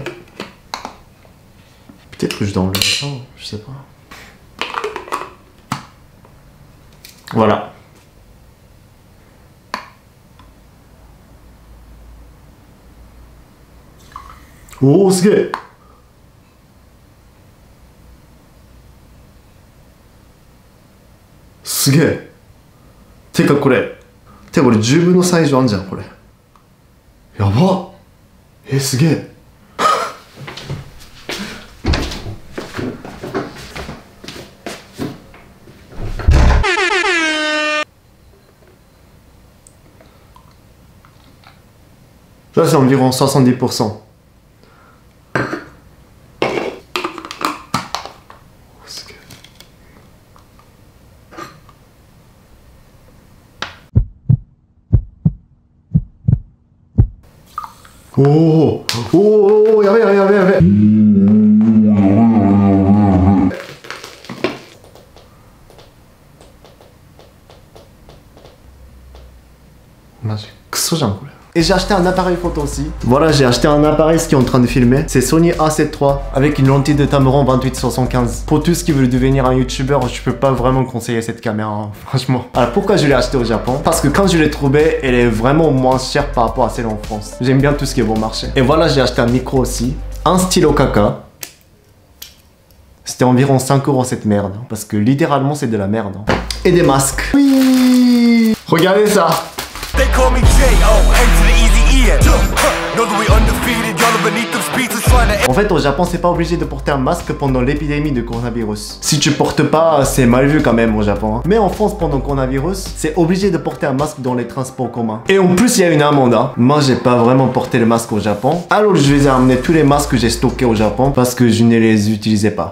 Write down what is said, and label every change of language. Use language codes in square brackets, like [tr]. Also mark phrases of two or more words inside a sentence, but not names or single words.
[fr] Peut-être que je dois enlever ça, je sais pas. Voilà. Oh, c'est... [ja] すげえ。てかこれ10分の3以上あんじゃんこれ。やば。すげえ。 [fr] Ça c'est environ 70%. [ja] Oh, oh, yaべ。マジクソじゃんこれ。 [fr] Et j'ai acheté un appareil photo aussi. Voilà, j'ai acheté un appareil qui est en train de filmer. C'est Sony A7 III avec une lentille de Tamron 28-75. Pour tous qui veulent devenir un youtubeur, je peux pas vraiment conseiller cette caméra, hein, franchement. Alors pourquoi je l'ai acheté au Japon? Parce que quand je l'ai trouvée, elle est vraiment moins chère par rapport à celle en France. J'aime bien tout ce qui est bon marché. Et voilà, j'ai acheté un micro aussi. Un stylo caca. C'était environ 5 € cette merde. Parce que littéralement, c'est de la merde. Hein. Et des masques. Oui! Regardez ça! [en] They call me J.O. N to the easy E. [fr] En fait, au Japon, c'est pas obligé de porter un masque pendant l'épidémie de coronavirus. Si tu portes pas, c'est mal vu quand même au Japon. Hein. Mais en France, pendant le coronavirus, c'est obligé de porter un masque dans les transports communs. Et en plus, il y a une amende. Hein. Moi, j'ai pas vraiment porté le masque au Japon. Alors, je vais amener tous les masques que j'ai stockés au Japon parce que je ne les utilisais pas.